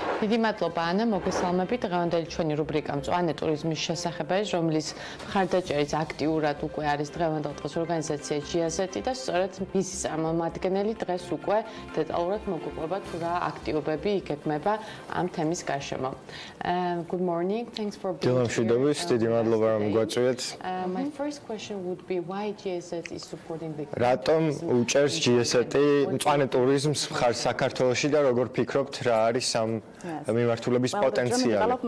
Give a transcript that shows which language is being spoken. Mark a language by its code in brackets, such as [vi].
[ka] დიდი მადლობა ანა, მოგესალმებით. დღევანდელი ჩვენი რუბრიკა მწვანე ტურიზმის შესახებ არის, რომლის მხარდაჭერით აქტიურად უკვე არის დღევანდელ დღეს ორგანიზაცია GIZ და სწორედ მისი წარმომადგენელი დღეს უკვე დეტალურად მოგუყვება თუ რა აქტივობები იგეგმება ამ თემის გარშემო. [en] Good morning. Thanks for being here. [ka] დილამშვიდობის, დიდი მადლობა რომ გვაწვიეთ. [en] My first question would be why GIZ is supporting the [ka] რატომ უჭერს GIZ-ი მწვანე ტურიზმს მხარს საქართველოში და როგორ ფიქრობთ რა არის ამ მიმართულების პოტენციალი?